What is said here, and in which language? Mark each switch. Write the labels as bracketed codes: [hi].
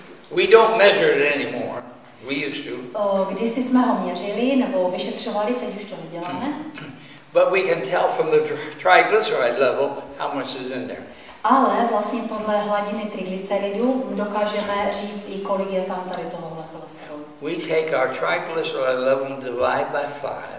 [en] We don't measure it anymore. We used to. [cs] Kdysi jsme ho měřili nebo vyšetřovali, teď už to neděláme. [en] But we can tell from the triglyceride level how much is in there. [cs] Ale vlastně podle hladiny triglyceridů dokážeme říct i kolik je tam tady tohohle cholesterolu. [en] We take our triglyceride level and divide by 5.